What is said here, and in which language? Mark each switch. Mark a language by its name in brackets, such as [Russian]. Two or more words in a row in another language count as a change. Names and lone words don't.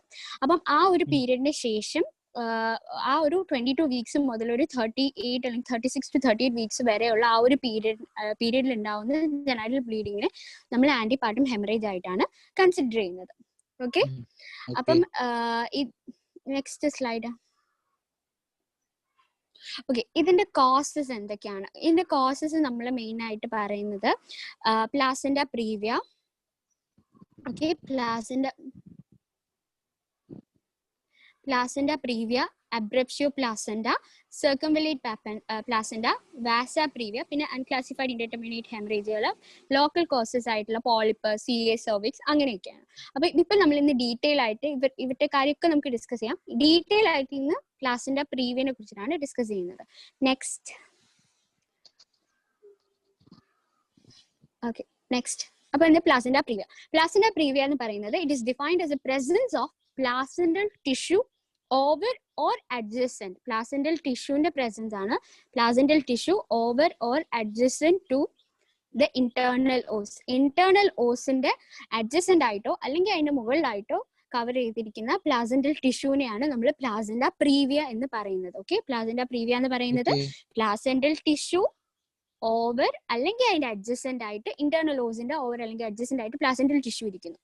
[Malayalam] അപ്പം ആ ഒരു പീരിയഡിന് ശേഷം ആ ഒരു 22 weeks മുതൽ ഒരു 38 അല്ലെങ്കിൽ [English] 36 to 38 weeks [Malayalam] വരെയുള്ള ആ ഒരു പീരിയഡിൽ ഉണ്ടാവുന്ന [English] genital bleeding [Malayalam] നമ്മൾ [English] antepartum hemorrhage [Malayalam] ആയിട്ടാണ് കൺസിഡർ ചെയ്യുന്നത്. ഓക്കെ, അപ്പം [English] next slide. [Malayalam] ഓക്കെ, ഇതിന്റെ കോസസ് എന്തൊക്കെയാണ്? ഇതിന്റെ കോസസ് നമ്മൾ മെയിൻ ആയിട്ട് പറയുന്നത് [English] placenta previa. [Malayalam] ഓക്കെ, [English] placenta previa, abruptio placenta, circumvallate placenta, vasa previa, പിന്നെ unclassified indeterminate hemorrhageകൾ, local causes ആയിട്ടുള്ള പോളിപ്പ്, CA cervix അങ്ങനെയൊക്കെയാണ്. [Malayalam] അപ്പൊ ഇപ്പൊ നമ്മൾ ഇന്ന് ഡീറ്റെയിൽ ആയിട്ട് ഇവരുടെ കാര്യമൊക്കെ നമുക്ക് ഡിസ്കസ് ചെയ്യാം. ഡീറ്റെയിൽ ആയിട്ട് ഇന്ന് [English] placenta previa [Malayalam] കുറിച്ചിട്ടാണ് ഡിസ്കസ് ചെയ്യുന്നത്. [English] Next. Okay, next. [Malayalam] അപ്പൊ ഇന്ന് [English] placenta previa [Malayalam] എന്ന് പറയുന്നത് [English] it is defined as a presence of placental tissue over or adjacent. placental tissue presence ആണ് placental tissue over or adjacent to the internal os. internal os [Malayalam] ന്റെ adjacent ആയിട്ടോ അല്ലെങ്കിൽ അതിന്റെ മുകളിലായിട്ടോ കവർ ചെയ്തിരിക്കുന്ന [English] placental tissue [Malayalam] നമ്മൾ [English] placenta previa [Malayalam] എന്ന് പറയുന്നത്. ഓക്കെ, [English] placenta previa [Malayalam] എന്ന് പറയുന്നത് [English] placental tissue over [Malayalam] അല്ലെങ്കിൽ അതിന്റെ അഡ്ജസന്റ് ആയിട്ട് [English] internal os over [Malayalam] അല്ലെങ്കിൽ അഡ്ജസന്റ് ആയിട്ട് [English] placental tissue [Malayalam] ഇരിക്കുന്നു.